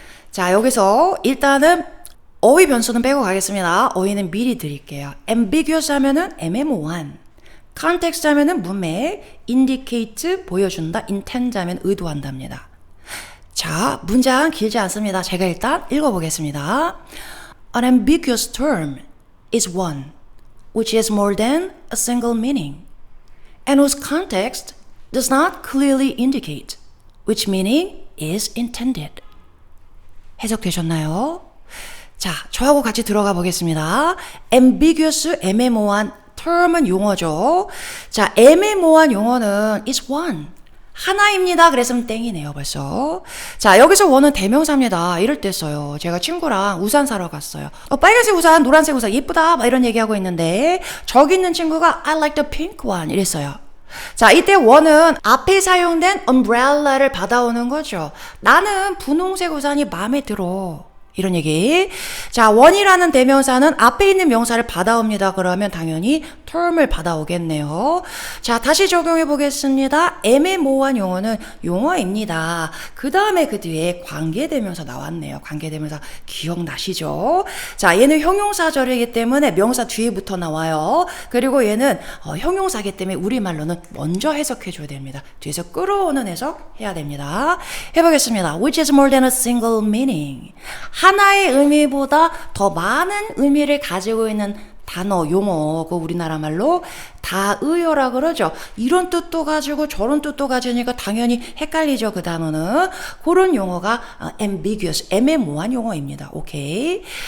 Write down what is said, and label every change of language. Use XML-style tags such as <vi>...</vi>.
<ko>자, 여기서 일단은 어휘 변수는 빼고 가겠습니다. 어휘는 미리 드릴게요. ambiguous 하면은 애매모호한, context 하면은 문맥, indicate 보여준다, intend 하면 의도한답니다. 자, 문장 길지 않습니다. 제가 일단 읽어보겠습니다.</ko> <en>An ambiguous term is one which has more than a single meaning, and whose context does not clearly indicate which meaning is intended.</en> <ko>해석되셨나요? 자, 저하고 같이 들어가 보겠습니다. ambiguous, 애매모호한, term은 용어죠. 자, 애매모호한 용어는 is one, 하나입니다. 그랬으면 땡이네요, 벌써. 자, 여기서 원은 대명사입니다. 이럴 때 써요. 제가 친구랑 우산 사러 갔어요. 빨간색 우산, 노란색 우산 예쁘다, 막 이런 얘기하고 있는데, 저기 있는 친구가</ko> <en>I like the pink one</en> <ko>이랬어요. 자, 이때 원은 앞에 사용된 umbrella를 받아오는 거죠. 나는 분홍색 우산이 마음에 들어, 이런 얘기. 자, 원이라는 대명사는 앞에 있는 명사를 받아옵니다. 그러면 당연히 term을 받아오겠네요. 자, 다시 적용해 보겠습니다. 애매모호한 용어는 용어입니다. 그 다음에 그 뒤에 관계대명사 나왔네요. 관계대명사 기억나시죠? 자, 얘는 형용사절이기 때문에 명사 뒤에부터 나와요. 그리고 얘는 형용사기 때문에 우리말로는 먼저 해석해 줘야 됩니다. 뒤에서 끌어오는 해석 해야 됩니다. 해보겠습니다.</ko> <en>Which is more than a single meaning.</en> <ko>하나의 의미보다 더 많은 의미를 가지고 있는 단어, 용어, 그 우리나라 말로 다의어라 그러죠. 이런 뜻도 가지고 저런 뜻도 가지니까 당연히 헷갈리죠. 그 단어는. 그런 용어가 ambiguous, 애매모호한 용어입니다. 오케이.</ko>